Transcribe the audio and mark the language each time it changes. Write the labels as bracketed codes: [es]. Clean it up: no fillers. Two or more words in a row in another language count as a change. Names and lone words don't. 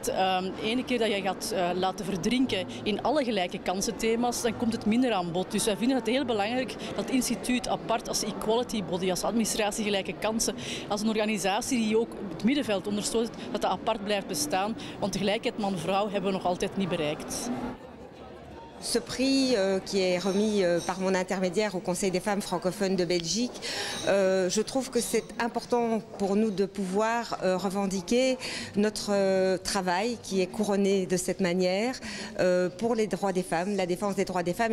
[nl] De ene keer dat je gaat laten verdrinken in alle gelijke kansen thema's, dan komt het minder aan bod. Dus wij vinden het heel belangrijk dat het instituut apart als [en] equality body, [nl] als administratie gelijke kansen, als een organisatie die ook het middenveld ondersteunt, dat dat apart blijft bestaan. Want de gelijkheid man-vrouw hebben we nog altijd niet bereikt. [fr] Ce prix qui est remis par mon intermédiaire au Conseil des femmes francophones de Belgique, je trouve que c'est important pour nous de pouvoir revendiquer notre travail qui est couronné de cette manière pour les droits des femmes, la défense des droits des femmes.